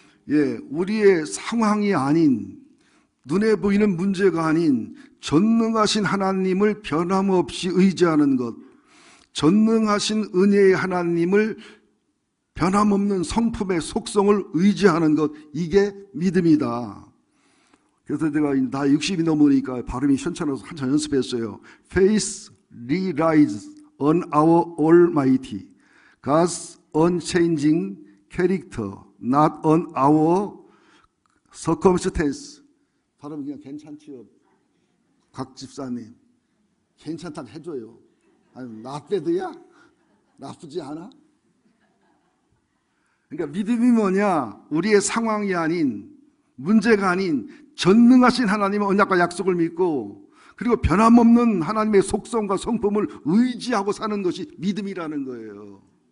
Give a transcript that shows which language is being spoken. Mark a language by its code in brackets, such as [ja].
[ko] 예, 우리의 상황이 아닌, 눈에 보이는 문제가 아닌 전능하신 하나님을 변함없이 의지하는 것, 전능하신 은혜의 하나님을 변함없는 성품의 속성을 의지하는 것, 이게 믿음이다. 그래서 제가 나이 60이 넘으니까 발음이 현찮아서 한참 연습했어요. [en] Faith relies on our Almighty, God's unchanging character, not on our circumstance. [ko] 발음 그냥 괜찮지요? 각 집사님 괜찮다고 해줘요. 아니 [en] not bad [ko] 야? 나쁘지 않아? 그러니까 믿음이 뭐냐? 우리의 상황이 아닌, 문제가 아닌 전능하신 하나님의 언약과 약속을 믿고, 그리고 변함없는 하나님의 속성과 성품을 의지하고 사는 것이 믿음이라는 거예요.